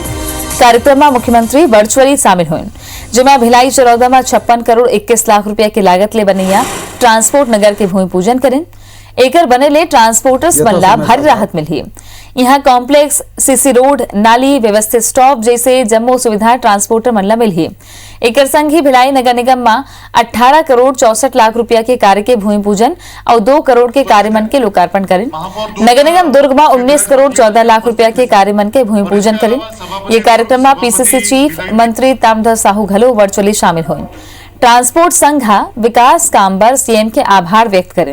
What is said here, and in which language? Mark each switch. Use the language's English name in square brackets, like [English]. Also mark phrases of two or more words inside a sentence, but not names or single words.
[Chhattisgarhi] कार्यक्रम में मुख्यमंत्री वर्चुअली शामिल हुए, जिसमें भिलाई चरौदा में 56 करोड़ 21 लाख रुपया की लागत ले बनैया ट्रांसपोर्ट नगर के भूमि पूजन करें। एकर बने ले ट्रांसपोर्टर्स मन ला भारी राहत मिली। यहाँ कॉम्प्लेक्स, सीसी रोड, नाली, व्यवस्थित स्टॉप जैसे जम्मू सुविधा ट्रांसपोर्टर मन ला मिलही। एक संग ही भिलाई नगर निगम में 18 करोड़ 64 लाख रुपया के कार्य के भूमि पूजन और 2 करोड़ के कार्य मन के लोकार्पण करें। नगर निगम दुर्ग में 19 करोड़ 14 लाख रुपया के कार्य मन के भूमि पूजन करें। ये कार्यक्रम में पीसीसी चीफ मंत्री तामधर साहू घलो वर्चुअली शामिल हुए। ट्रांसपोर्ट संघ विकास काम पर सीएम के आभार व्यक्त करें।